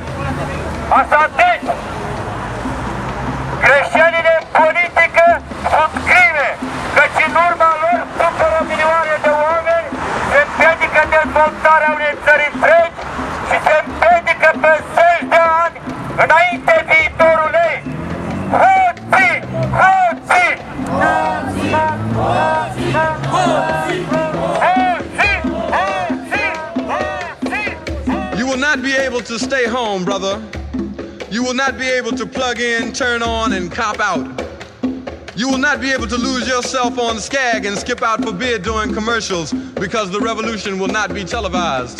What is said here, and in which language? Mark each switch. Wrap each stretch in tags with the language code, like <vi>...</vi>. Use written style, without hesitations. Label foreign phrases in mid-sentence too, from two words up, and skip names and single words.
<ro>Așa deci, greșelile în politică sunt crime, căci în urma lor suferă milioane de oameni, se împiedică dezvoltarea unei țări întregi și se împiedică pe 10 de ani înainte viitorul ei. Hoții! Hoții! Hoții! Hoții! Hoții!</ro> <en>You will not be able to stay home, brother. You will not be able to plug in, turn on, and cop out. You will not be able to lose yourself on Skag and skip out for beer during commercials because the revolution will not be televised.</en>